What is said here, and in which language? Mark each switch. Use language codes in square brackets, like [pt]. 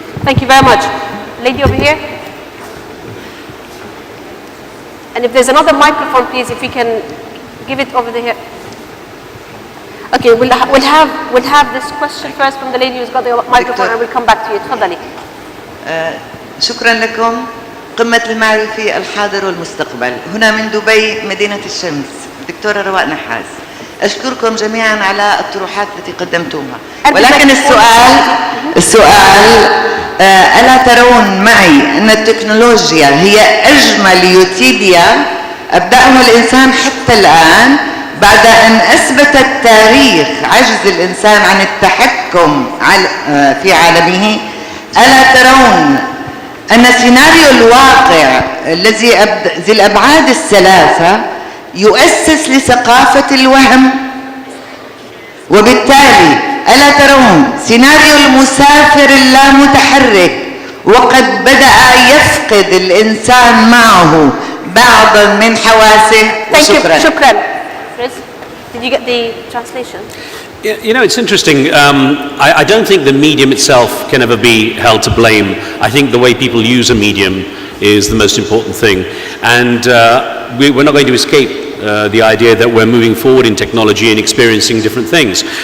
[en] Thank you very much. Lady over here. And if there's another microphone, please, if we can give it over here. Okay, we'll have this question first from the lady who's got the microphone, and we'll come back to you. [ar] تفضلي. شكرا لكم. قمة المعرفة الحاضر والمستقبل. هنا من دبي مدينة الشمس. دكتورة رواء نحاس. أشكركم جميعا على الطروحات التي قدمتوها. ولكن السؤال ألا ترون معي أن التكنولوجيا هي أجمل يوتيديا أبدأه الإنسان حتى الآن بعد أن أثبت التاريخ عجز الإنسان عن التحكم في عالمه؟ ألا ترون أن سيناريو الواقع الذي ذي الأبعاد الثلاثة يؤسس لثقافة الوهم؟ وبالتالي ألا ترون سيناريو المسافر اللامتحرك وقد بدأ يفقد الإنسان معه بعضا من حواسه؟ شكرا. شكرا. [en] Did you get the translation? You know, it's interesting. I don't think the medium itself can ever be held to blame. I think the way people use a medium is the most important thing. And we're not going to escape the idea that we're moving forward in technology and experiencing different things.